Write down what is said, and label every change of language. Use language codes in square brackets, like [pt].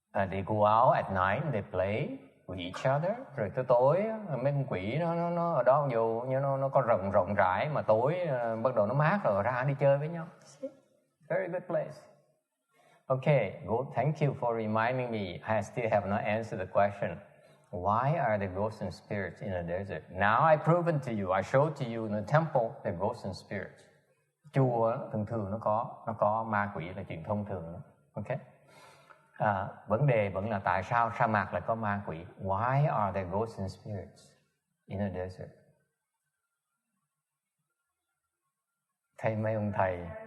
[en] They go out at night and they play with each other. [vi] Rồi tới tối mấy con quỷ nó ở đó dù như nó có rộng rãi mà tối bắt đầu nó mát rồi ra đi chơi với nhau. [en] Very good place. Okay, good. Thank you for reminding me. I still have not answered the question. Why are there ghosts and spirits in a desert? Now I've proven to you. I showed to you in the temple there are ghosts and spirits. [vi] Chùa thường nó có ma quỷ là chuyện thông thường đó. Okay. Vấn đề vẫn là tại sao sa mạc lại có ma quỷ? [en] Why are there ghosts and spirits in a desert? [vi] Thầy mấy ông thầy.